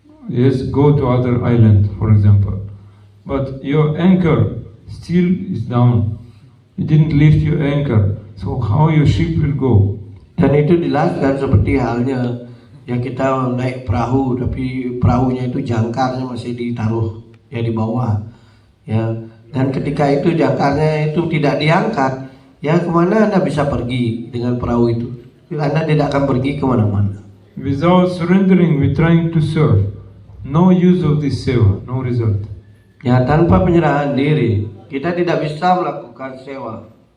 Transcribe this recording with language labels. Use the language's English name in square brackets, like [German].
[English] Yes, go to other island, for example. But your anchor still is down. You didn't lift your anchor, so how your ship will go? [Indonesian] Dan itu dijelaskan seperti halnya yang kita naik perahu, tapi perahunya itu jangkarnya masih ditaruh di bawah, Dan ketika itu jangkarnya itu tidak diangkat, kemana Anda bisa pergi dengan perahu itu? Anda tidak akan pergi kemana-mana. [English] Without surrendering, we trying to serve. No use of this seva, no result. [Indonesian] Ya, tanpa penyerahan diri, kita tidak bisa melakukan sewa.